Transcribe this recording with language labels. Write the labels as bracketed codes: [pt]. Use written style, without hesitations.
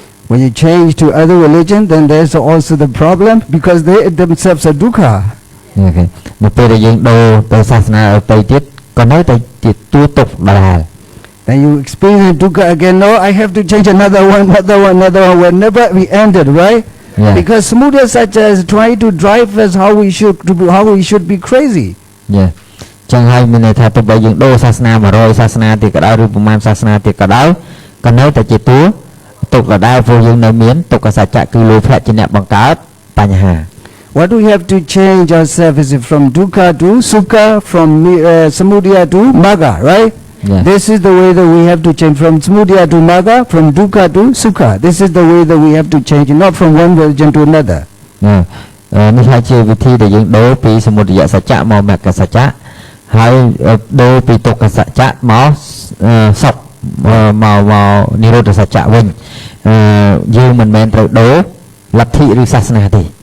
[en] When you change to other religion, then there's also the problem because they themselves are dukkha. Okay. [km] នៅពេលដែលយើងដូរទៅសាសនាដទៃទៀតក៏នៅតែជាទួទុកដដែល [en] Then you experience dukkha again. No, I have to change another one. Whenever we ended, right? Yeah. Because Samudaya Satya is trying to drive us how we should be crazy. Yeah. [km] ចឹងហើយមានន័យថាទោះបីយើងដូរសាសនា100សាសនាទៀតក៏ដោយឬប្រមាណសាសនាទៀតក៏ដោយក៏នៅតែជាទួទុកដដែលព្រោះយើងនៅមានទុក្ខសច្ចៈគឺលោភៈជាអ្នកបង្កើតបញ្ហា [en] What do we have to change ourselves is from dukkha to sukha, from samudaya to magga, right? Yeah. This is the way that we have to change from samudaya to magga, from dukkha to sukha. This is the way that we have to change, not from one religion to another. [km] នេះហើយជាវិធីដែលយើងដូរពីសមុទយសច្ចៈមកមគ្គសច្ចៈហើយដូរពីទុក្ខសច្ចៈមកសុខមកនិរោធសច្ចៈវិញយើងមិនមែនត្រូវដូរលទ្ធិឬសាសនាទេ